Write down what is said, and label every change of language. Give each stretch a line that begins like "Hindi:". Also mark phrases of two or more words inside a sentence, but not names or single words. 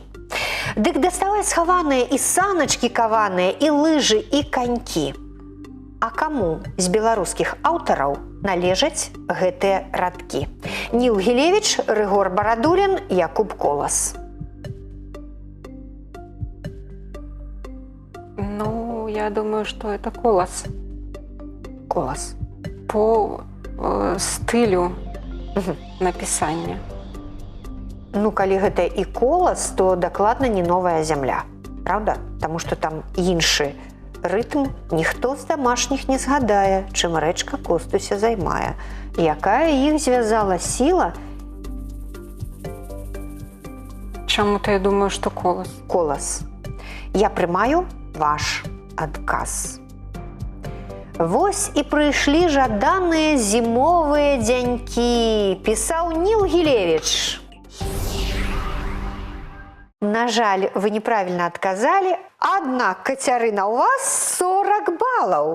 Belarusian: Дык даставай схаваныя і саначкі каваныя, і лыжы, і канькі. А каму з беларускіх аўтараў належаць гэтыя радкі? Ніл Гілевіч, Рыгор Барадулін, Якуб Колас. Ну,
Russian: я думаю, что это Колас. Колас. По стылю написання.
Belarusian: Ну, калі гэта і Колас, то дакладна не новая зямля.
Russian: Правда?
Belarusian: Таму што там іншы рытм, ніхто з домашніх не згадае, чым рэчка Костуся займае. Якая іх звязала сіла?
Russian: Чаму-то я думаю, что Колас.
Belarusian: Колас. Я прымаю ваш адказ. Вось і прыйшлі жаданыя зімовыя дзянькі, пісаў Ніл Гілевіч. На жаль, вы неправільна адказалі, аднак, Кацярына, у вас 40 балаў.